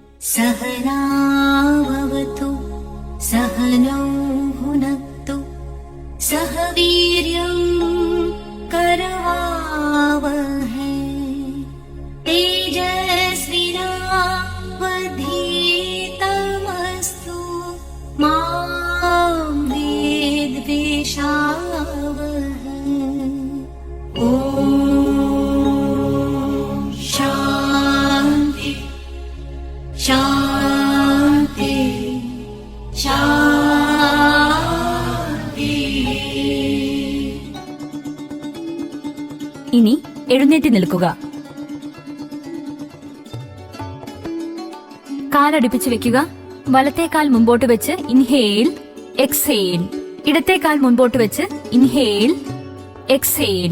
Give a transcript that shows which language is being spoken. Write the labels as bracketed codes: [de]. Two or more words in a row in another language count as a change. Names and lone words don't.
[sa] सहनावतु सहनौ भुनक्तु सह वीर्यं करवावहै तेजस्विनावधीतमस्तु मा विद्विषावहै। ॐ शान्ति शान्ति शान्ति। [ml] ഇനി എഴുന്നേറ്റ് നിൽക്കുക. കാലടുപ്പിച്ച് വെക്കുക. വലത്തെ കാൽ മുമ്പോട്ട് വെച്ച് [en] inhale exhale. [ml] ഇടത്തെ കാൽ മുമ്പോട്ട് വെച്ച് [en] inhale exhale.